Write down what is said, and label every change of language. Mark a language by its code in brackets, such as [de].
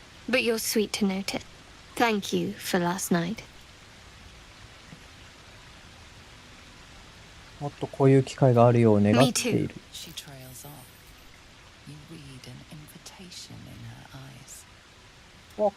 [en] But you're sweet to notice. Thank you for last night. [ja] もっとこういう機会があるよう願っている。 [en] She trails off. You read an invitation in her eyes.